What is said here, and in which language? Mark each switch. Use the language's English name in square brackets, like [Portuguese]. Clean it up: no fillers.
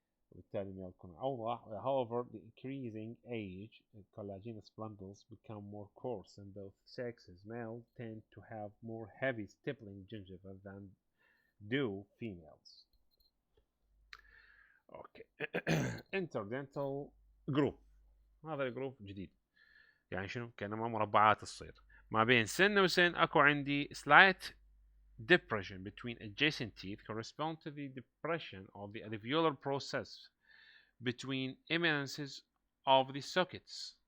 [Arabic] وبالتالي ما يكون أوضح. [English] However, the increasing age, collagenous bundles become more coarse, and both sexes, males tend to have more heavy stippling gingiva than do females. Okay. interdental group. [Arabic] هذا الجروب جديد، يعني شنو؟ كأنما مربعات تصير ما بين سن وسن. أكو عندي [English] slight depression between adjacent teeth correspond to the depression of the alveolar process between eminences of the sockets.